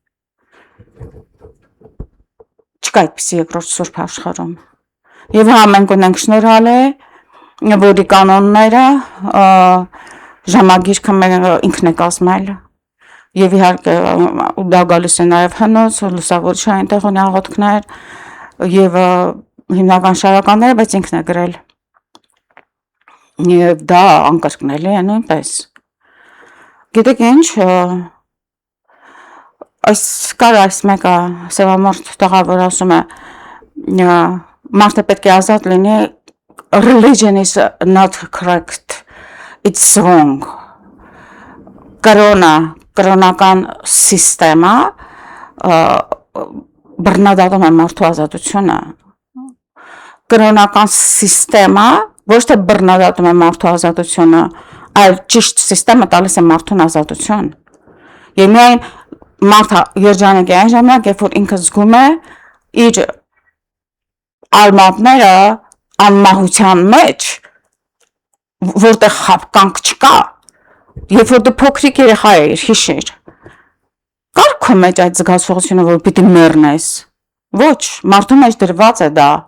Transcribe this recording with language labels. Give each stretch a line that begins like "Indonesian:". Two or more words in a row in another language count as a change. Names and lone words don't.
Armenian: Չկա այդպիսի երկրորդ սուրբ աշխարհում։ Եվ հա մենք ունենք շնորհալի, որի կանոնները ժամագիրքը ինքն է կազմել։ Եվ իհարկե դա գալիս է նաև հնոց, լուսավորչի այնտեղ ունի աղոթքներ եւ հիմնական շարականները, բայց ինքն է գրել։ Եվ դա անկրկնելի է նույնպես։ Գիտեք ինչ, այս մեկը սևամորթ տղա, որ ասում է մարդը պետք է ազատ լինի,
English: religion is not correct, it's wrong։
Armenian: Կրոնական սիստեմը բռնադատում է մարդու ազատությունը։ Կրոնական սիստեմը ոչ թե բռնադատում է մարդու ազատությունը, այլ ճիշտ սիստեմը տալիս է մարդուն ազատություն։ Եվ միայն մարդը երջանիկ է այն ժամանակ, երբ որ ինքը զգում է իր արմատները անմահության մեջ, որտեղ խաբկանք չկա, երբ որ դու փոքրիկ երեխա ես, հիշիր, կար քո մեջ այդ զգացողությունը, որ պիտի մեռնես։ Ոչ, մարդու մեջ դրված է դա։